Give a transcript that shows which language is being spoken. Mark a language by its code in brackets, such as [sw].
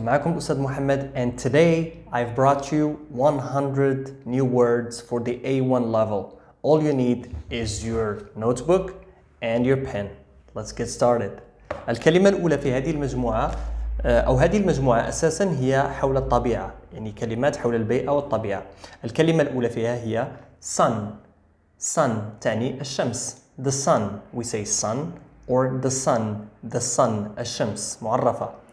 [ar] معكم أستاذ [en] Muhammad, and today I've brought you 100 new words for the A1 level. All you need is your notebook and your pen. Let's get started. [ar] الكلمة الأولى في هذه المجموعة أو هذه المجموعة أساساً هي حول الطبيعة، يعني كلمات حول البيئة والطبيعة. الكلمة الأولى فيها هي sun. Sun تعني الشمس. [en] The sun, we say sun, or the sun, [ar] الشمس معرفة.